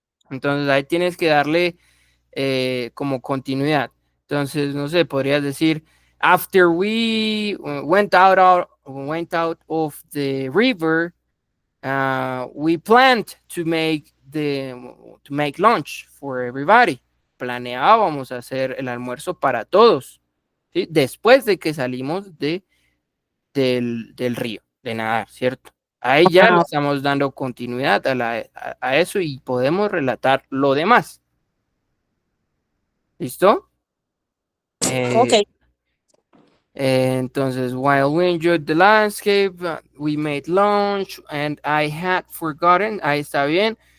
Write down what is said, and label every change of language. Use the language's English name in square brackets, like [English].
[Spanish] Entonces ahí tienes que darle como continuidad. Entonces, no sé, podrías decir, [English] after we went out of the river, we planned to make lunch for everybody. [Spanish] Planeábamos hacer el almuerzo para todos, ¿sí? Después de que salimos del río, de nadar, ¿cierto? Ahí ya le ah, estamos dando continuidad a eso y podemos relatar lo demás. ¿Listo? ok. [English] Eh, entonces, while we enjoyed the landscape, we made lunch and I had forgotten, [Spanish] ahí está bien.